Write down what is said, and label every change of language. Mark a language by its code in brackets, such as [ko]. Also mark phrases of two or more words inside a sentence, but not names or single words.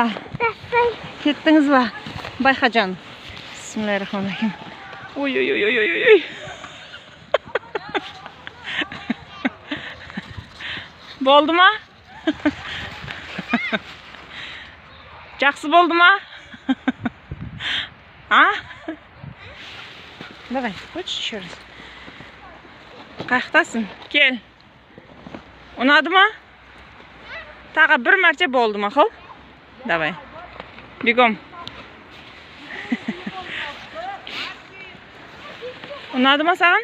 [kk] Кеттіңіз ба? Байқа жаным. [ar] بسم الله الرحمن الرحيم. [kk] Ой. Болды ма? Жақсы болды ма? [ru] А? Давай, хочешь еще раз? [kk] Қаяқтасың? Кел. Ұнады ма? Тағы бір мәрте болды ма, қыл? [ru] Давай. Бегом. [kk] Ұнады ма саған?